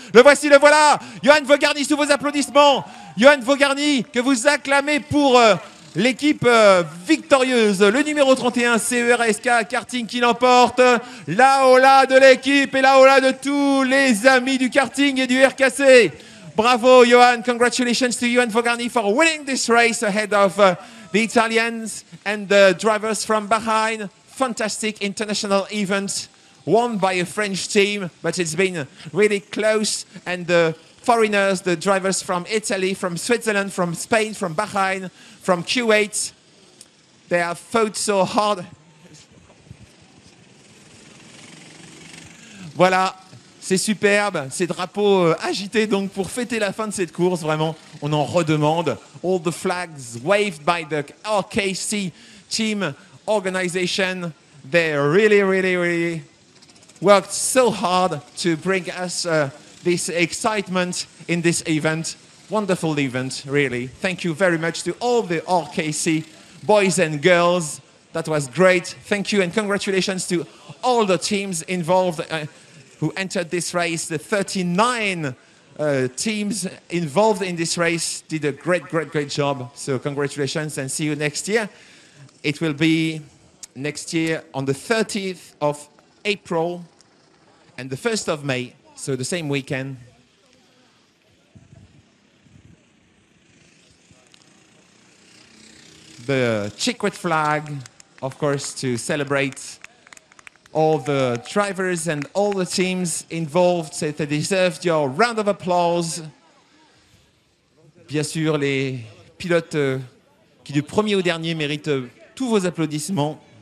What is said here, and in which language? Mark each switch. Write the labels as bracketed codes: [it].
[fr] Le voici, le voilà. Johan Vogarny sous vos applaudissements. Johan Vogarny que vous acclamez pour l'équipe victorieuse, le numéro 31, CERSK Karting qui l'emporte. La hola de l'équipe et la hola de tous les amis du karting et du RKC. Bravo, Johan. [en] Congratulations to Johan Vogarny for winning this race ahead of the Italians and the drivers from Bahrain. Fantastic international event won by a French team, but it's been really close. And the foreigners, the drivers from Italy, from Switzerland, from Spain, from Bahrain, from Kuwait, they have fought so hard. [fr] Voilà. C'est superbe, ces drapeaux agités donc pour fêter la fin de cette course, vraiment, on en redemande. [en] All the flags waved by the RKC team organization. They really worked so hard to bring us this excitement in this event. Wonderful event, really. Thank you very much to all the RKC boys and girls. That was great. Thank you and congratulations to all the teams involved who entered this race. The 39 teams involved in this race did a great job. So congratulations and see you next year. It will be next year on the 30th of April and the 1st of May, so the same weekend. The checkered flag, of course, to celebrate all the drivers and all the teams involved. They deserved your round of applause. [fr] Bien sûr, les pilotes qui du premier au dernier méritent tous vos applaudissements.